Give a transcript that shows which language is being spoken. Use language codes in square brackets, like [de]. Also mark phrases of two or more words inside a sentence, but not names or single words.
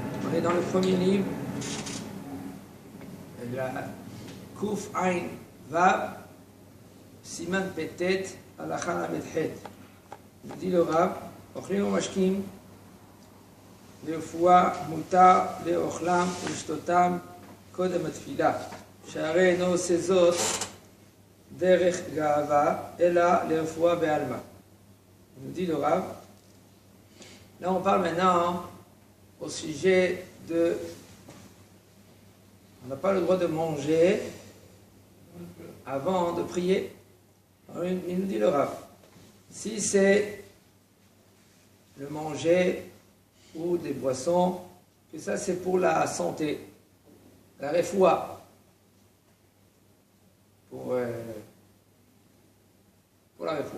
[fr] On est dans le premier livre, la Kuf Ain Vav, Siman Petet, Halakha Lamed Het. Il dit le Rav, [he] אוכלים משקים, לרפואה מותר לאוכלם ולשתותם קודם התפילה, שהרי אינו עושה זאת דרך גאווה, אלא לרפואה בעלמא. [fr] nous dit le Rav. Là, on parle maintenant au sujet de... On n'a pas le droit de manger avant de prier. Alors, il nous dit le Rav. Si c'est le manger ou des boissons, et ça c'est pour la santé, la refoua, pour la refoua.